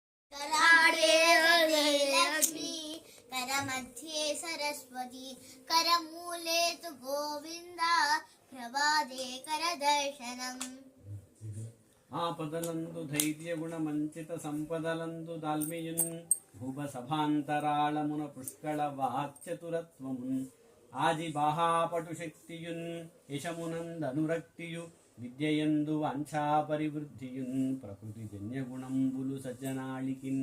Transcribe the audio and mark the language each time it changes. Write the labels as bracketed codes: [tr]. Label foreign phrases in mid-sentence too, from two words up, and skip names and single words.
[sa] कराडे लक्ष्मी करमध्ये सरस्वती करमूले तु गोविंद प्रभाते करदर्शनम् [te] ఆపదలందు ధైర్య గుణమంచిత సంపదలందు దాల్మియున్ భువ సభాంతరాళమున పుష్కళ వాక్చతురత్వమున్ ఆది బాహాపటు శక్తియున్ యశమునందనురక్తియు విద్యయందు వాంఛా పరివృద్ధియున్ ప్రకృతి జన్యగుణంబులు సజ్జనాళికిన్